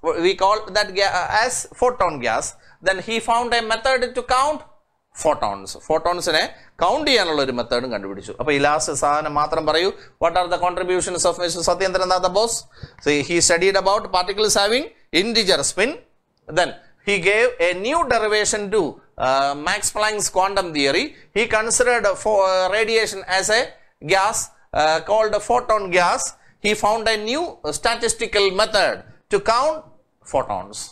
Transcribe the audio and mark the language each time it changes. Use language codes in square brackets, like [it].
[en] We call that as photon gas. Then he found a method to count photons. [ml] Photonsനെ count ചെയ്യാനുള്ള ഒരു മെത്തേഡും കണ്ടുപിടിച്ചു. അപ്പോൾ ഈ ലാസ്റ്റ് സാധനം മാത്രം പറയൂ. [en] What are the contributions of Mr. Satyendranath Bose? So he studied about particles having integer spin. Then he gave a new derivation to Max Planck's quantum theory. He considered radiation as a gas called photon gas. He found a new statistical method to count photons.